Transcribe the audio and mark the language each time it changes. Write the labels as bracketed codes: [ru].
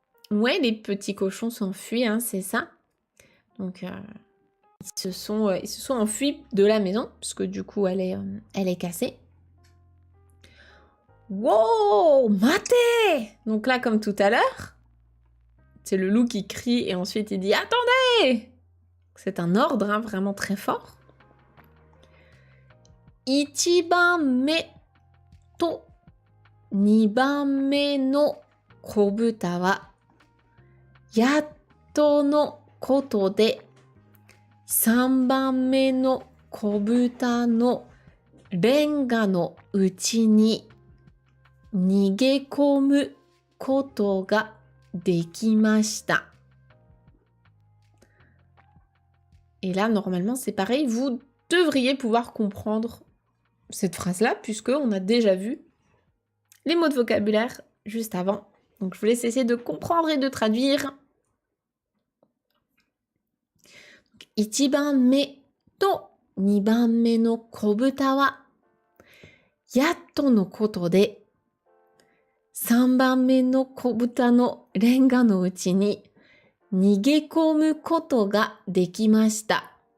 [fr] Ouais, les petits cochons s'enfuient, hein, c'est ça. Donc, ils se sont enfuis de la maison, puisque du coup, elle est cassée. Wow, mate! Donc là, comme tout à l'heure, c'est le loup qui crie et ensuite il dit « Attendez !» C'est un ordre, hein, vraiment très fort. [ja] Ichiban me to niban me no kobuta wa yatto no koto de 3番目の子豚のレンガのうちに逃げ込むことができました。 [fr] Et là, normalement, c'est pareil. Vous devriez pouvoir comprendre cette phrase-là, puisqu'on a déjà vu les mots de vocabulaire juste avant. Donc, je vous laisse essayer de comprendre et de traduire. [ja] 1番目と2番目の子豚はやっとのことで3番目の子豚のレンガのうちに逃げ込むことができました。